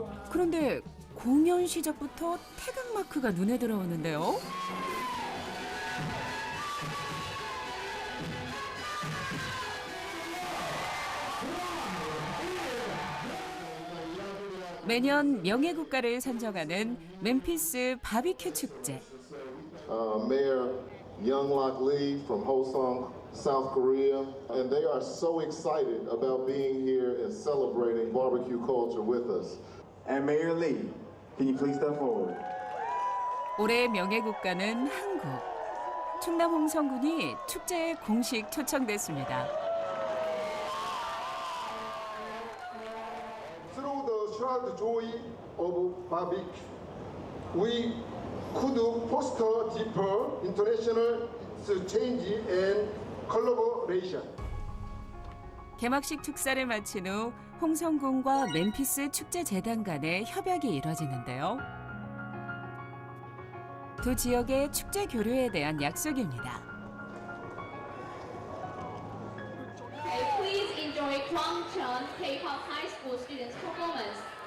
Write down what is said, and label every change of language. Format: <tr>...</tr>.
<ko>그런데 공연 시작부터 태극 마크가 눈에 들어오는데요. 매년 명예국가를 선정하는 멤피스 바비큐 축제.</ko> <en>Mayor Young-Lak Lee from Hosong, South Korea, and they are so excited about being here and celebrating barbecue culture with us. And Mayor Lee, can you please step forward?</en> <ko>올해의 명예국가는 한국. 충남 홍성군이 축제에 공식 초청됐습니다.</ko> <en>Through the shared joy of barbecue, we could foster deeper international exchange and collaboration.</en> <ko>개막식 축사를 마친 후 홍성군과 멤피스 축제재단 간의 협약이 이뤄지는데요. 두 지역의 축제 교류에 대한 약속입니다.</ko> <en>Okay, please enjoy Kwangcheon K-pop High School students' performance.</en>